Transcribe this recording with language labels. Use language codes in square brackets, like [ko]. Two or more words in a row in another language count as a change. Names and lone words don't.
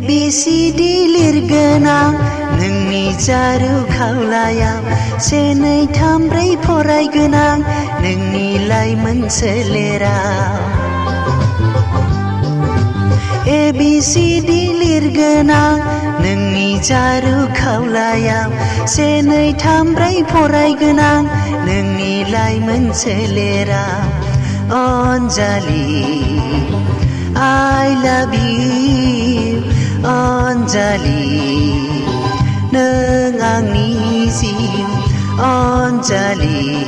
[brx] ABCD लिरगोनां नोंनि जारु खावलायाव से नै थाम ब्रै फरायगोनां नोंनि लाइमोन सोलेराव ABCD लिरगोनां नोंनि जारु खावलायाव से नै थाम ब्रै फरायगोनां नोंनि लाइमोन सोलेराव अनजालि [en] I love you [brx] अनजालि नों आंनि जिउ अनजालि